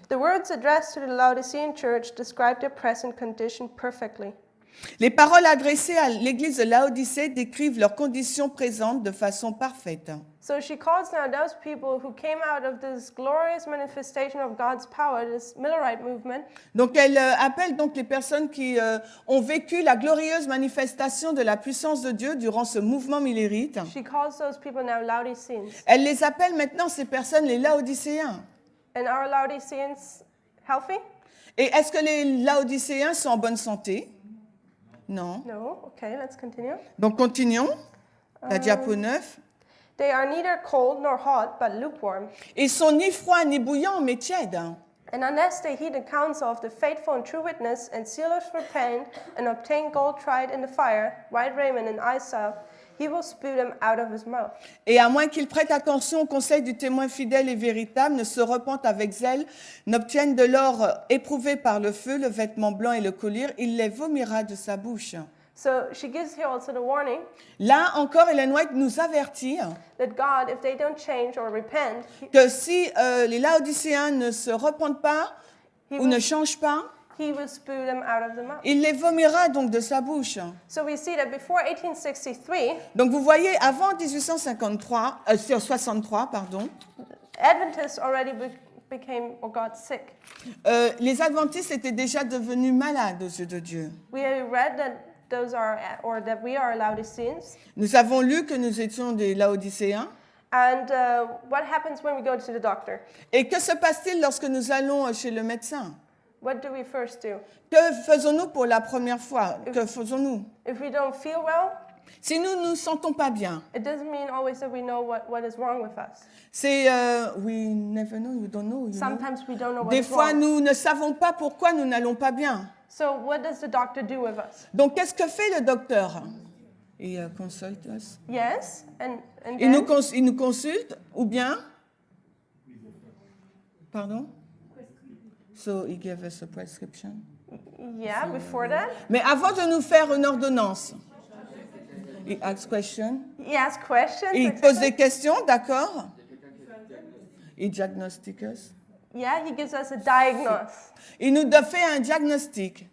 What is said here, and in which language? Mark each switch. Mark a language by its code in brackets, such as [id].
[en] The words addressed to the Laodicean church describe their present condition perfectly. [fr] Les paroles adressées à l'église de Laodicée décrivent leurs conditions présentes de façon parfaite. [en] So she calls now those people who came out of this glorious manifestation of God's power, this Millerite movement. [fr] Donc elle appelle donc les personnes qui ont vécu la glorieuse manifestation de la puissance de Dieu durant ce mouvement millérite. [en] She calls those people now Laodiceans. [fr] Elle les appelle maintenant ces personnes les Laodicéens. [en] And are Laodiceans healthy? [fr] Et est-ce que les Laodicéens sont en bonne santé? Non. [en] No. Okay, let's continue. [fr] Donc continuons. La diapo 9. [en] They are neither cold nor hot, but lukewarm. [fr] Ils sont ni froids ni bouillants, mais tièdes. [en] And unless they heed the counsel of the faithful and true witness, and sealers repent, and obtain gold tried in the fire, white raiment and eye salve, he will spew them out of his mouth. [fr] Et à moins qu'ils prêtent attention au conseil du témoin fidèle et véritable, ne se repentent avec zèle, n'obtiennent de l'or éprouvé par le feu, le vêtement blanc et le collier, il les vomira de sa bouche. [en] So she gives here also the warning [fr] Là encore, Ellen White nous avertit [en] that God, if they don't change or repent, [fr] que si les Laodicéens ne se repentent pas ou ne changent pas, [en] he will spew them out of the mouth. [fr] il les vomira donc de sa bouche. [en] So we see that before 1863, [fr] Donc vous voyez, avant 63, pardon, [en] Adventists already became or got sick. [fr] les adventistes étaient déjà devenus malades aux yeux de Dieu. [en] We read that those are, or that we are Laodiceans. [fr] Nous avons lu que nous étions des Laodicéens. [en] And what happens when we go to the doctor? [fr] Et que se passe-t-il lorsque nous allons chez le médecin? [en] What do we first do? [fr] Que faisons-nous pour la première fois? Que faisons-nous? [en] If we don't feel well, [fr] Si nous ne nous sentons pas bien, [en] it doesn't mean always that we know what is wrong with us. c'est we never know, you don't know. You know. Sometimes we don't know [fr] Des [en] what's [fr] fois, [en] wrong. [fr] nous ne savons pas pourquoi nous n'allons pas bien. [en] So what does the doctor do with us? [fr] Donc, qu'est-ce que fait le docteur? Il consulte us. [en] Yes, and [fr] Il [en] then [fr] nous consulte, ou bien? Pardon? [en] So, he gave us a prescription. yeah, before that, [fr] Mais avant de nous faire une ordonnance, il [en] ask question. he asks questions. [fr] Il pose des questions, d'accord? Il diagnostique us. [en] Yeah, he gives us a diagnosis. [fr] Il nous fait un diagnostic.